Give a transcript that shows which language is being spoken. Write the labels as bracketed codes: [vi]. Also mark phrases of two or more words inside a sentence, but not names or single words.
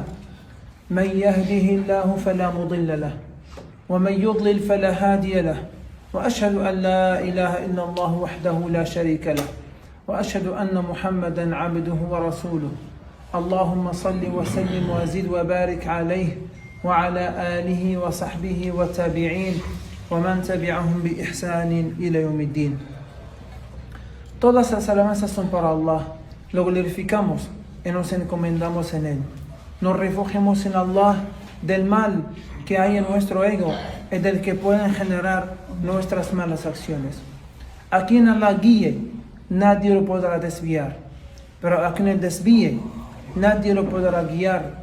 [ar] من يهده الله فلا مضل له ومن يضلل فلا هادي له وأشهد أن لا إله إلا الله وحده لا شريك له وأشهد أن محمدا عبده ورسوله اللهم صل وسلم وزد وبارك عليه وعلى آله وصحبه والتابعين ومن تبعهم بإحسان إلى يوم الدين. [es] Todas las alabanzas son para Allah, lo glorificamos y nos encomendamos en Él. Nos refugiamos en Allah del mal que hay en nuestro ego y del que pueden generar nuestras malas acciones. A quien Allah guíe, nadie lo podrá desviar, pero a quien desvíe, nadie lo podrá guiar.